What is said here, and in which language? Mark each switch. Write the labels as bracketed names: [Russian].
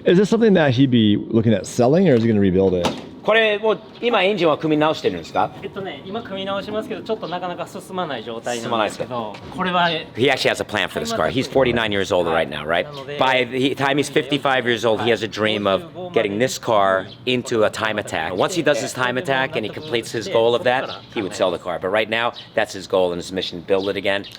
[English] Is this something that he'd be looking at selling, or is he going to rebuild it? [Japanese] これもう今エンジンは組み直してるんですか? 今組み直しますけど、ちょっとなかなか進まない状態なんですけど、これは [English] He actually has a plan for this car. He's 49 years old right now, right? By the time he's 55 years old, he has a dream of getting this car into a time attack. Once he does his time attack and he completes his goal of that, he would sell the car. But right now, that's his goal and his mission, build it again.